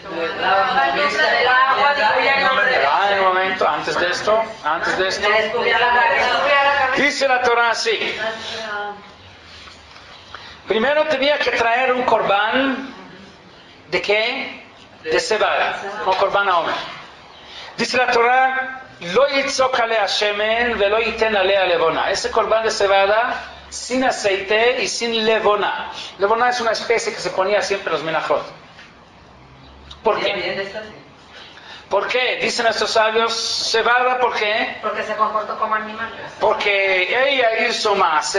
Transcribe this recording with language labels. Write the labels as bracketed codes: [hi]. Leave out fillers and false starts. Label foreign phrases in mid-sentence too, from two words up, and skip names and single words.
[es] En un momento, antes de esto, dice la Torah así. Primero tenía que traer un corbán, ¿de qué? De cebada, un corbán a Omer. Dice la Torah, [he] לא יצוק עליה שמן ולא יתן עליה לבונה. [es] Ese corbán de cebada, sin aceite y sin levona. Levona es una especie que se ponía siempre en los menajot. ¿Por qué? ¿Por qué? Dicen estos sabios, cebada, ¿por qué? Porque se comportó como animal. Porque ella hizo más.